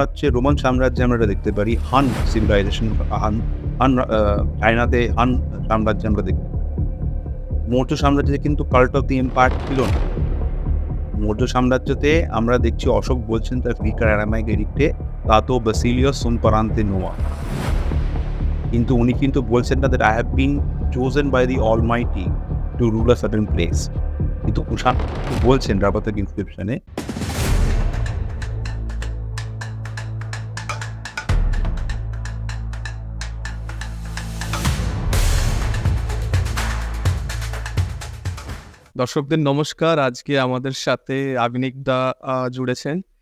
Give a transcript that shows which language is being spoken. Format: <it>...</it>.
<bn>Roman সাম্রাজ্যে আমরা এটা দেখতে পারি। হান সিভিলাইজেশন, হান হান চায়নাতে হান সাম্রাজ্যে আমরা দেখতে পারি। মৌর্য সাম্রাজ্যে কিন্তু কাল্ট অফ দি এম্পায়ার ছিল না। মৌর্য সাম্রাজ্যতে আমরা দেখছি অশোক বলছেন তার গ্রিক আর অ্যারামাইক এডিক্টে, "তাতো বাসিলিয়াস সুন পারান্তে নোয়া।" কিন্তু উনি কিন্তু বলছেন না</bn> <en>that I have been chosen by the Almighty to rule a certain place।</en> <bn>কিন্তু কুষাণ বলছেন রাবাতেক ইনস্ক্রিপশনে। দর্শকদের নমস্কার। আজকে আমাদের সাথে আগনিক দা জুড়েছেন।</bn>